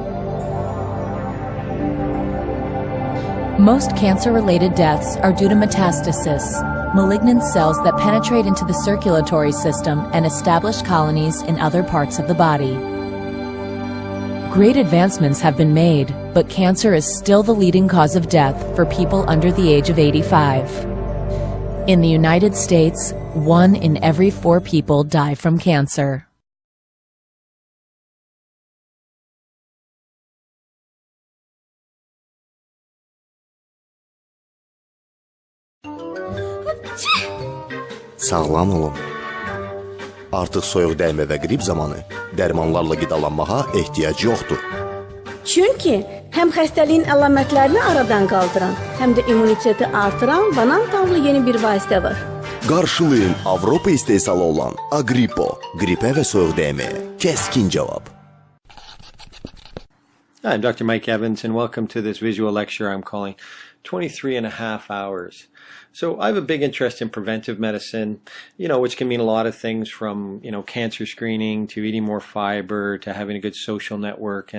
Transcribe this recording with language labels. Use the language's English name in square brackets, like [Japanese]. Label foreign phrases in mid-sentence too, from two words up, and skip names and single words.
[English] Most cancer-related deaths are due to metastasis, malignant cells that penetrate into the circulatory system and establish colonies in other parts of the body. Great advancements have been made, but cancer is still the leading cause of death for people under the age of 85. In the United States, 1 in every 4 people die from cancer. [Azerbaijani] Sağlam olun. Artıq soyuq dəymə və qrip zamanı dərmanlarla qidalanmağa ehtiyac yoxdur. Çünki həm xəstəliyin əlamətlərini aradan qaldıran, həm də immuniteti artıran banan tavlı yeni bir vasitə var. Qarşılayın Avropa istehsalı olan Agripo, qripə və soyuq dəyməyə kəskin cavab. [English] Hi, I'm Dr. Mike Evans, and welcome to this visual lecture I'm calling 23 and a half hours. So I have a big interest in preventive medicine, which can mean a lot of things from, cancer screening to eating more fiber to having a good social network.